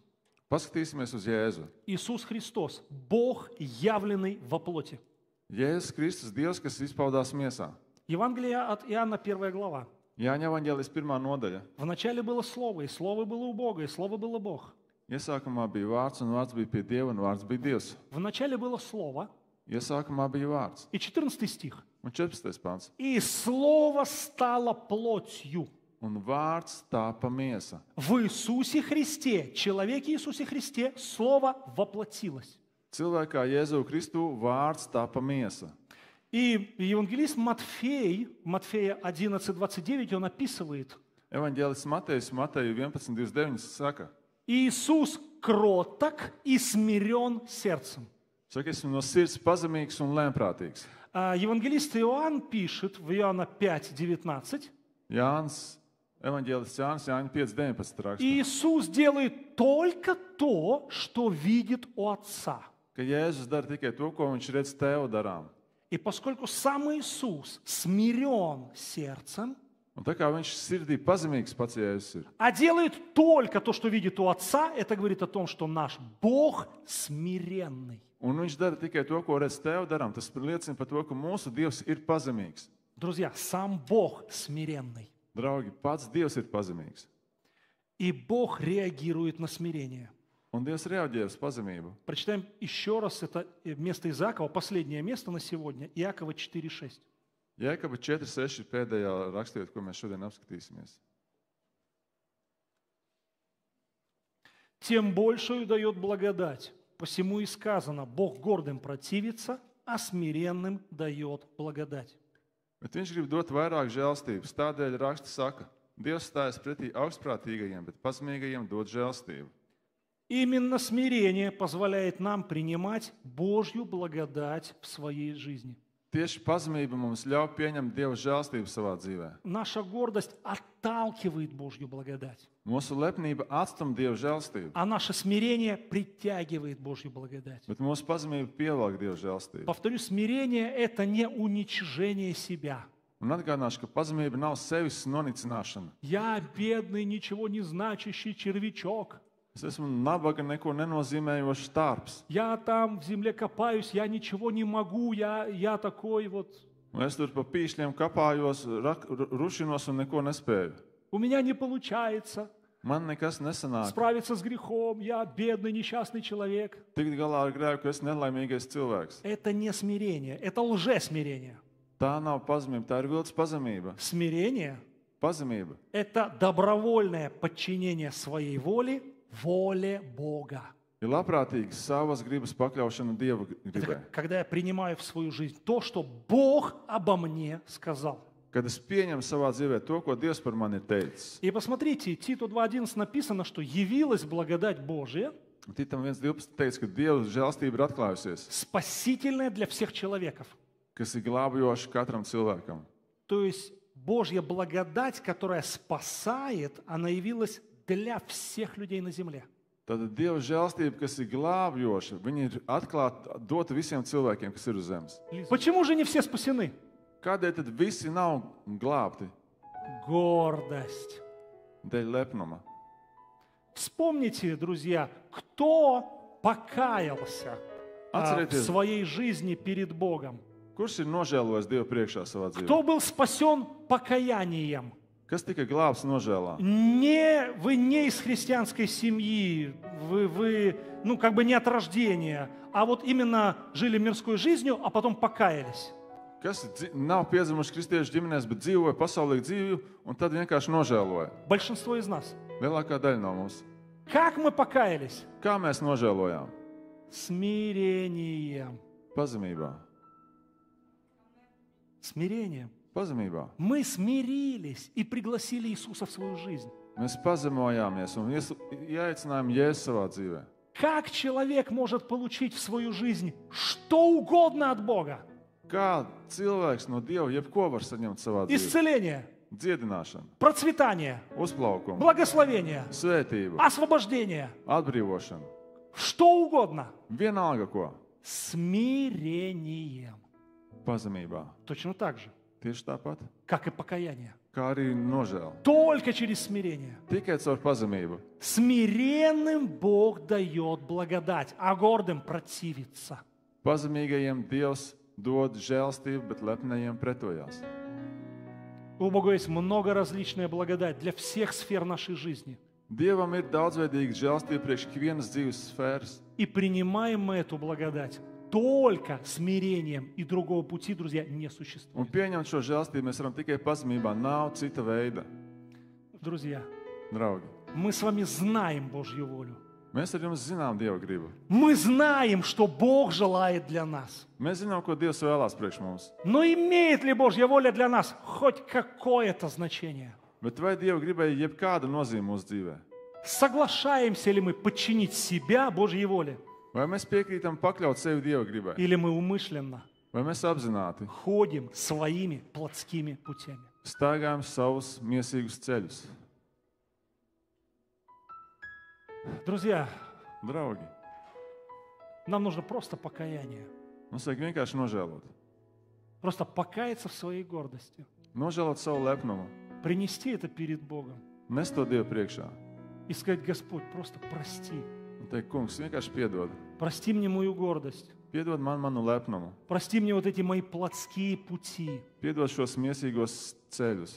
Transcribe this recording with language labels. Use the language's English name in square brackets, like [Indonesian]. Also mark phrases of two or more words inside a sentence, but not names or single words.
[Latvian] Paskatīsimies uz Jēzu. [Russian] Иисус Христос, Бог, явленный во плоти. [Latvian] Jēzus Kristus, Dievs, kas izpaudās miesā. [Russian] Евангелие от Иоанна, 1 глава. [Latvian] Jāņa evaņģēlis 1. nodaļa. [Russian] Вначале было Слово, и Слово было у Бога, и Слово было Бог. [Latvian] Iesākumā bija vārds, un vārds bija pie Dieva, un vārds bija Dievs. [Russian] Вначале было Слово, [Latvian] Iesākumā bija vārds. [Russian] и 14 стих. [Latvian] Un 14. pants. [Russian] И Слово стало плотью. [Latvian] Un vārds tāpa miesa. [Russian] В Иисусе Христе, человеке Иисусе Христе, Слово воплотилось. [Latvian] Cilvēkā Jēzu Kristu vārds tāpa miesa. [Russian] И евангелист Матфей, Матфея 11:29, он описывает, [Latvian] Evaņģēlis Matejs, Mateju 11:29 saka, [Russian] Иисус кроток и смирен сердцем. [Latvian] saka, esmu no sirds pazemīgs un lēnprātīgs. [Russian] Евангелист Иоанн пишет в Иоанна 5:19. [Latvian] Jānis, evaņģēlis Jānis, Jāņa 5:19 raksta, [Russian] Иисус делает только то, что видит у Отца. [Latvian] ka Jēzus dara tikai to, ko viņš redz tev darām. [Russian] И поскольку сам Иисус смирен сердцем, [Latvian] Un tā kā viņš sirdī pazemīgs pats Jēzus ir, [Russian] а делает только то, что видит у Отца, это говорит о том, что наш Бог смиренный. [Latvian] un viņš dara tikai to, ko redz tev darām, tas liecina par to, ka mūsu Dievs ir pazemīgs. [Russian] Друзья, сам Бог смиренный. [Latvian] Draugi, pats Dievs ir pazemīgs. [Russian] И Бог реагирует на смирение. [Latvian] Un Dievs reaģē uz pazemību. [Russian] Прочитаем еще раз это место из Иакова, последнее место на сегодня, Иакова 4:6. [Latvian] Jēkaba 4:6 ir pēdējā rakstījot, ko mēs šodien apskatīsimies. [Russian] Тем большую дает благодать. Посему и сказано, Бог гордым противится, а смиренным дает благодать. [Latvian] Bet viņš grib dot vairāk žēlstības. Tādēļ raksti saka, Dievs stājas pretī augstprātīgajiem, bet pazemīgajiem dod žēlstību. [Russian] Именно смирение позволяет нам принимать Божью благодать в своей жизни. [Latvian] Tieši pazemība mums ļauj pieņemt Dieva žēlstību savā dzīvē. [Russian] Наша гордость отталкивает Божью благодать, [Latvian] Mūsu lepnība atstum Dieva žēlstību, [Russian] а наше смирение притягивает Божью благодать. [Latvian] bet mūsu pazemība pievelk Dieva žēlstību. [Russian] Повторю, смирение – это не уничижение себя. [Latvian] Un atgādināšu, ka pazemība nav sevis nonicināšana. [Russian] Я бедный, ничего не значащий червячок. [Latvian] Es esmu nabaga, neko nenozīmējošs tārps. [Russian] Я там в земле копаюсь, я ничего не могу, я такой вот. [Latvian] Un es tur pa pīšļiem kapājos, rušinos un neko nespēju. [Russian] У меня не получается [Latvian] Man nekas nesanāk. [Russian] справиться с грехом, я бедный, несчастный человек. [Latvian] Tikt galā ar grēku, ka es nelaimīgais cilvēks. [Russian] Это не смирение, это лжесмирение. [Latvian] Tā nav pazemība, tā ir viltus pazemība. [Russian] Смирение [Latvian] Pazemība [Russian] – это добровольное подчинение своей воле Бога. [Latvian] ir labprātīga savas gribas pakļaušana Dieva gribai. [Russian] Когда я принимаю в свою жизнь то, что Бог обо мне сказал. [Latvian] Kad es pieņemu savā dzīvē to, ko Dievs par mani ir teicis. [Russian] И посмотрите, Титу 2:11 написано, что явилась благодать Божия, [Latvian] Titam 1.12 teica, ka Dieva žēlstība ir atklājusies, [Russian] спасительная для всех человеков. [Latvian] kas ir glābjoša katram cilvēkam. [Russian] То есть Божья благодать, которая спасает, она явилась для всех людей на земле. [Latvian] Tātad Dieva žēlstība, kas ir glābjoša, viņa ir atklāta, dota visiem cilvēkiem, kas ir uz zemes. [Russian] Почему же не все спасены? [Latvian] Kādēļ tad visi nav glābti? [Russian] Гордость. [Latvian] Dēļ lepnuma. [Russian] Вспомните, друзья, кто покаялся в [Latvian] Atcerieties, [Russian] своей жизни перед Богом? [Latvian] kurš ir nožēlojis Dievu priekšā savā [Russian] Кто [Latvian] dzīvē? [Russian] был спасен покаянием? [Latvian] Kas tika glābts nožēlā? [Russian] Вы не из христианской семьи, вы не от рождения, а вот именно жили мирской жизнью, а потом покаялись. [Latvian] Kas nav piedzimuši kristiešu ģimenēs, bet dzīvoja pasaulīgu dzīvi un tad vienkārši nožēloja? [Russian] Большинство из нас. [Latvian] Lielākā daļa no mums. [Russian] Как мы покаялись? [Latvian] Kā mēs nožēlojām? [Russian] Смирением. [Latvian] Pazemībā. [Russian] Смирением. [Latvian] Pazemībā. [Russian] Мы смирились и пригласили Иисуса в свою жизнь. [Latvian] Mēs pazemojāmies un ieaicinājām Jēzu savā dzīvē. [Russian] Как человек может получить в свою жизнь что угодно от Бога? [Latvian] Kā cilvēks no Dieva jebko var saņemt savā dzīvē? [Russian] Исцеление, [Latvian] Dziedināšanu, [Russian] процветание, [Latvian] uzplaukumu, [Russian] благословение, [Latvian] svētību, [Russian] освобождение. [Latvian] atbrīvošanu. [Russian] Что угодно. [Latvian] Vienalga ko. [Russian] Смирением. [Latvian] Pazemībā. [Russian] Точно так же, [Latvian] Tieši tāpat, [Russian] как и покаяние. [Latvian] kā arī nožēla. [Russian] Только через смирение. [Latvian] Tikai caur pazemību. [Russian] Смиренным Бог дает благодать, а гордым противится. [Latvian] Pazemīgajiem Dievs dod žēlstību, bet lepnajiem pretojās. [Russian] У Бога есть много различная благодать для всех сфер нашей жизни. [Latvian] Dievam ir daudzveidīga žēlstība priekš ikvienas dzīves sfēras. [Russian] И принимаем мы эту благодать только смирением, и другого пути, друзья, не [Latvian] Un [Russian] существует. [Latvian] pieņemt šo žēlstību mēs varam tikai pazemībā. Nav cita veida. [Russian] Друзья, [Latvian] Draugi, [Russian] мы с вами знаем Божью волю. [Latvian] mēs ar jums zinām Dieva gribu. [Russian] Мы знаем, что Бог желает для нас. [Latvian] Mēs zinām, ko Dievs vēlās priekš mums. [Russian] Но имеет ли Божья воля для нас хоть какое-то значение? [Latvian] Bet vai Dieva gribai jebkāda nozīme mūsu dzīvē? [Russian] Соглашаемся ли мы подчинить себя Божьей воле? [Latvian] Vai mēs piekrītam pakļaut sevi Dieva gribai? [Russian] Или мы умышленно [Latvian] Vai mēs apzināti [Russian] ходим своими плотскими путями? [Latvian] staigājam savus miesīgus ceļus? [Russian] Друзья, [Latvian] Draugi, [Russian] нам нужно просто покаяние. [Latvian] mums vajag vienkārši nožēlot. [Russian] Просто покаяться в своей гордости. [Latvian] Nožēlot savu lepnumu, [Russian] Принести это перед Богом. [Latvian] nest to Dievu priekšā. [Russian] И сказать: Господь, просто прости. [Latvian] Un teikt, kungs, vienkārši piedod. [Russian] Прости мне мою гордость. [Latvian] Piedod man manu lepnumu. [Russian] Прости мне вот эти мои плотские пути. [Latvian] Piedod šos miesīgos ceļus.